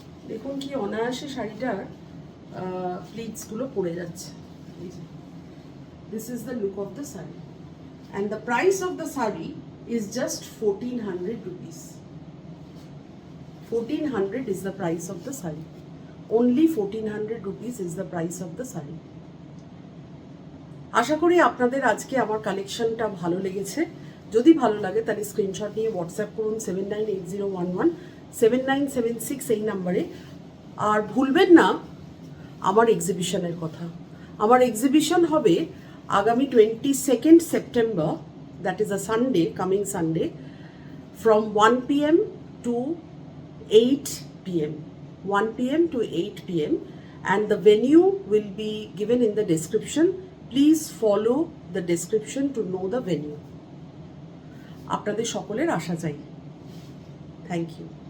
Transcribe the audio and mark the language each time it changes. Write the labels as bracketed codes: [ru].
[bn] দেখুন কি অনায়াসে শাড়িটার প্লিটসগুলো পড়ে যাচ্ছে। [en] This is the look of the sari and the price of the sari is just 1400 rupees. 1400 is the price of the saree. Only 1400 rupees is the price of the saree. [bn] আশা করি আপনাদের আজকে আমার কালেকশনটা ভালো লেগেছে। যদি ভালো লাগে তাহলে স্ক্রিনশট নিয়ে হোয়াটসঅ্যাপ করুন 7980117976 এই নাম্বারে। আর ভুলবেন না আমার এক্সিবিশনের কথা। আমার এক্সিবিশন হবে আগামী [en] 22nd September, that is a Sunday, coming Sunday, from 1 p.m. to 8 p.m. 1 p.m. to 8 p.m. and the venue will be given in the description. Please follow the description to know the venue. [bn] আপনাদের সকলের আশা চাই। [en] Thank you.